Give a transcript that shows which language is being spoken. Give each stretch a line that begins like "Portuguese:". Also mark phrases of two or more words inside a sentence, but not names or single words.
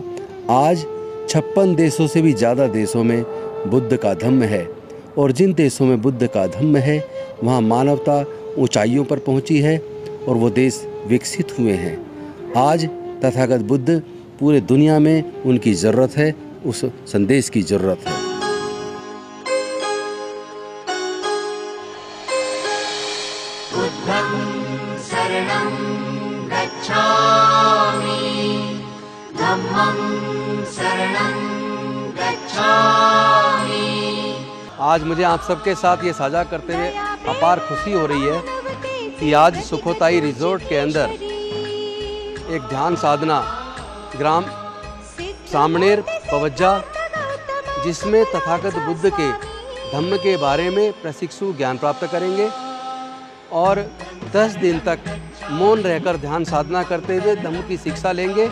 Hindi: आज 56 देशों से भी ज़्यादा देशों में बुद्ध का धम्म है और जिन देशों में बुद्ध का धम्म है वहाँ मानवता ऊंचाइयों पर पहुँची है और वो देश विकसित हुए हैं। आज तथागत बुद्ध पूरे दुनिया में उनकी ज़रूरत है, उस संदेश की ज़रूरत है।
Sanskrit: बुद्धं शरणं गच्छामि, धम्मं शरणं गच्छामि।
Hindi: आज मुझे आप सबके साथ ये साझा करते हुए अपार खुशी हो रही है कि आज सुखोताई रिजोर्ट के अंदर एक ध्यान साधना ग्राम सामनेर पवज्जा, जिसमें तथागत बुद्ध के धम्म के बारे में प्रशिक्षु ज्ञान प्राप्त करेंगे और 10 दिन तक मौन रहकर ध्यान साधना करते हुए धम्म की शिक्षा लेंगे।